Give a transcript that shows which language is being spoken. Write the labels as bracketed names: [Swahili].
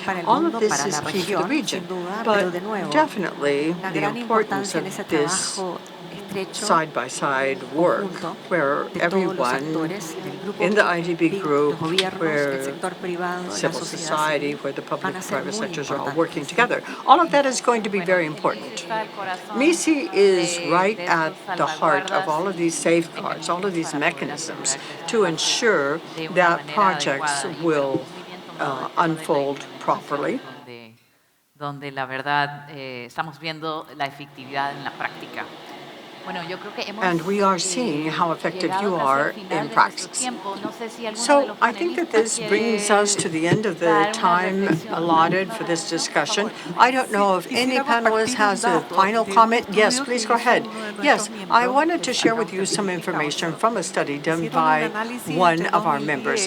[English] All of this is key for the region, but definitely the importance of this side-by-side work where everyone in the IDB group, where civil society, where the public and private sectors are all working together. All of that is going to be very important. MISI is right at the heart of all of these safeguards, all of these mechanisms to ensure that projects will unfold properly. [Spanish] Donde la verdad estamos viendo la efectividad en la práctica. [English] And we are seeing how effective you are in practice. So I think that this brings us to the end of the time allotted for this discussion. I don't know if any panelist has a final comment. Yes, please go ahead. Yes, I wanted to share with you some information from a study done by one of our members.